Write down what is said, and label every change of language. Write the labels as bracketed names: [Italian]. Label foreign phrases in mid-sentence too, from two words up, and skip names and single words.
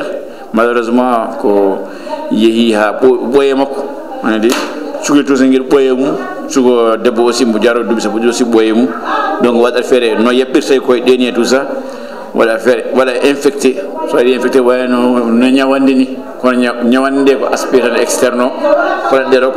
[Fula] Malheureusement, ko yehi ha boye makko anadi cugal to sangir boye mum cugo debbo aussi mo jaro dum sa aussi boye mum donc wada fere no yabbirte ko deni [French] tout ça [Fula] wala fere wala infecté so ari infecté wala no nyawande ni ko nyawande ko aspect externo ko de ko